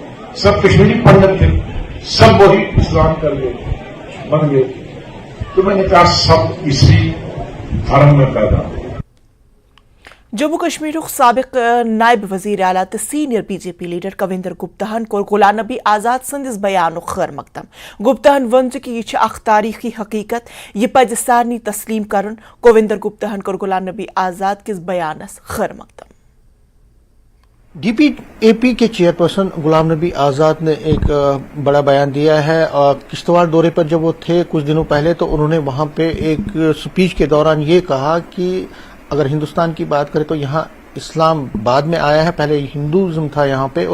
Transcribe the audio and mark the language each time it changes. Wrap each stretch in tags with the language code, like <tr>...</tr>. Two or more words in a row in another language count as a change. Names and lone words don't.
<hi>सब कश्मीरी पंडित थे, सब वही इस्लाम कर गए, बन गए। तो मैंने कहा सब इसी धर्म में पैदा।</hi> <ks>जम्मू कश्मीर साबिक नायब वजीर आला तो</ks> <en>senior BJP leader</en> <ks>कविंदर गुप्ताहन को गुलाम नबी आजाद संदिस बयान खैर मकदम। गुप्ताहन वन कि यह अख तारीखी हकीकत, यह पज सारनी तस्लीम कर। कविंदर गुप्ताहन को गुलाम नबी आजाद किस बयानस खैर मकदम।</ks> <hi>DPAP के चेयरपर्सन गुलाम नबी आजाद ने एक बड़ा बयान दिया है। किश्तवाड़ दौरे पर जब वो थे कुछ दिनों पहले, तो उन्होंने वहां पे एक स्पीच के दौरान ये कहा कि अगर हिंदुस्तान की बात करें तो यहाँ इस्लाम बाद में आया है, पहले हिंदुज़म था यहाँ पे।</hi>